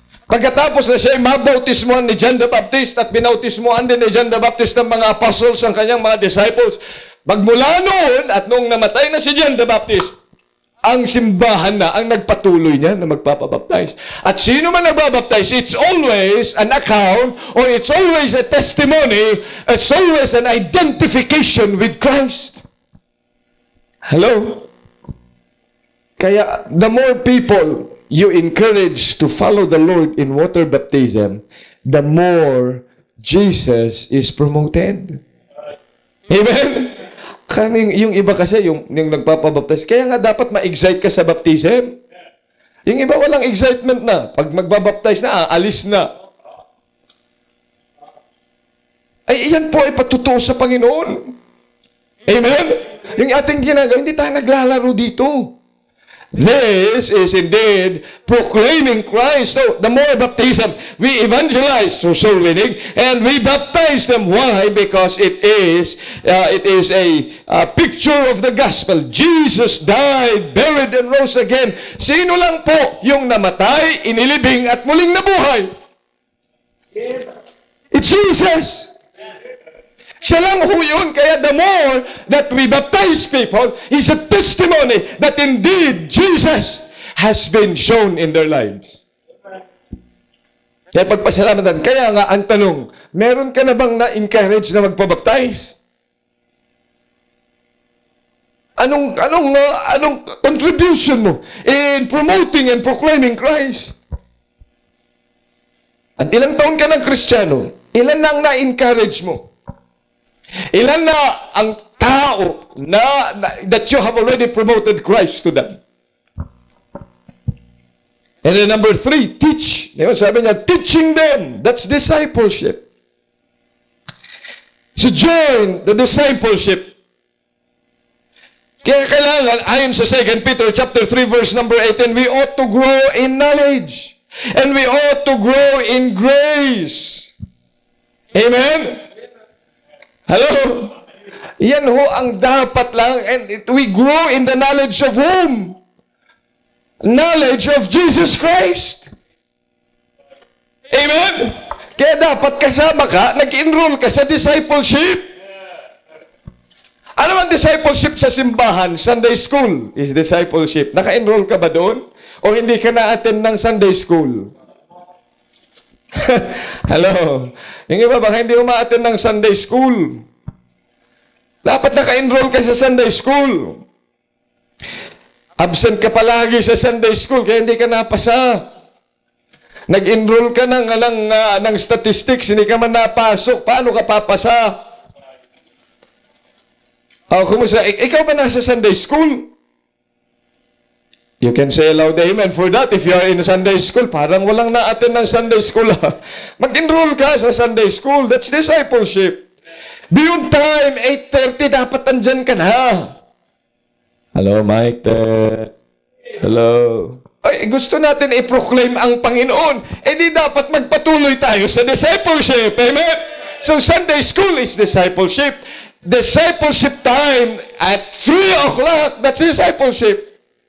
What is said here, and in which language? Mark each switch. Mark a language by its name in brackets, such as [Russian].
[Filipino] Pagkatapos na siya ay mabautismohan ni John the Baptist at binautismohan din ni John the Baptist ng mga apostles, ang kanyang mga disciples. Magmula noon at nung namatay na si John the Baptist, ang simbahan na ang nagpatuloy niya na magpapabaptize. At sino man nagbabaptize, [English] it's always an account or it's always a testimony, it's always an identification with Christ. Hello? Kaya the more people you encourage to follow the Lord in water baptism, the more Jesus is promoted. [Filipino] Amen? Yung iba kasi, yung nagpapabaptize, kaya nga dapat ma-excite ka sa baptism. Yung iba walang excitement na. Pag magbabaptize na, alis na. Ay, iyan po ay patutuo sa Panginoon. Amen? Yung ating ginagawa, hindi tayo naglalaro dito. [English] This is indeed proclaiming Christ. So, the more baptism, we evangelize through soul winning, and we baptize them. Why? Because it is a picture of the gospel. Jesus died, buried, and rose again. [Filipino] Sino lang po yung namatay, inilibing, at muling nabuhay? [English] It's Jesus. [Filipino] Siya lang ho yun. [English] Kaya the more that we baptize people is a testimony that indeed Jesus has been shown in their lives. [Filipino] Kaya pagpasalamatan. Kaya nga ang tanong, meron ka na bang na-encourage na magpabaptize? [English] Anong contribution mo in promoting and proclaiming Christ? [Filipino] At ilang taon ka ng Kristiyano, ilan nang na-encourage mo? Ilan na ang tao [English] that you have already promoted Christ to them? And then number 3, teach. [Filipino] Sabi niya, [English] teaching them. That's discipleship. So join the discipleship. [Filipino] Kaya kailangan, ayon sa [English] 2 Peter chapter 3 verse number 18, we ought to grow in knowledge. And we ought to grow in grace. Amen? Hello? [Filipino] Yan ho ang dapat lang, [English] and we grow in the knowledge of whom? Knowledge of Jesus Christ. [Filipino] Amen? Kaya dapat kasama ka, nag-enroll ka sa discipleship. Ano ang discipleship sa simbahan? [English] Sunday school is discipleship. [Filipino] Naka-enroll ka ba doon? O hindi ka na-attend ng Sunday school? Hello? Yung iba baka hindi uma-attend ng Sunday school. Dapat naka-enroll ka sa Sunday school. Absent ka palagi sa Sunday school kaya hindi ka napasa. Nag-enroll ka ng statistics, hindi ka man napasok. Paano ka papasa? Kumusta? Ikaw ba nasa Sunday school? [English] You can say aloud amen for that if you are in Sunday school. [Filipino] Parang walang na-attend ng Sunday school. Mag-enroll ka sa Sunday school. [English] That's discipleship. Beyond time, 8:30, [Filipino] dapat andyan ka na. Hello, Mike. Hello. Ay, gusto natin i-proclaim ang Panginoon. Di dapat magpatuloy tayo sa discipleship. Amen? [English] So, Sunday school is discipleship. Discipleship time at 3 o'clock, that's discipleship.